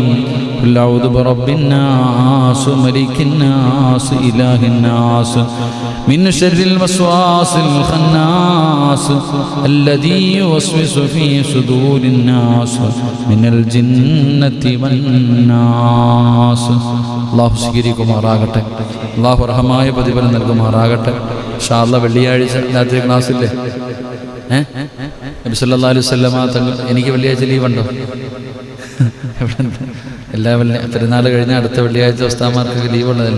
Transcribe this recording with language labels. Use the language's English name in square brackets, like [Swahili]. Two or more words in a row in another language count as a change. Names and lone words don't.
[Arabic] قل أعوذ برب الناس ملك الناس إله الناس من شر الوسواس الخناس الذي يوسوس في صدور الناس من الجنة والناس. [Malayalam] الله സ്വീകരിക്കുമാറാകട്ടെ. അല്ലാഹു റഹമായ പ്രതിഫലം നൽകുമാറാകട്ടെ. [Arabic] إن شاء الله [Malayalam] വെള്ളിയാഴ്ച രാത്രി ക്ലാസ്സില്ലേ? നബി [Arabic] صلى الله عليه وسلم [Malayalam] തങ്ങൾ, എനിക്ക് വെള്ളിയാഴ്ച ലീവുണ്ടോ? എല്ലാ പെരുന്നാൾ കഴിഞ്ഞ അടുത്ത വെള്ളിയാഴ്ച ഉസ്താദന്മാർക്ക് ലീവുള്ളതല്ലേ?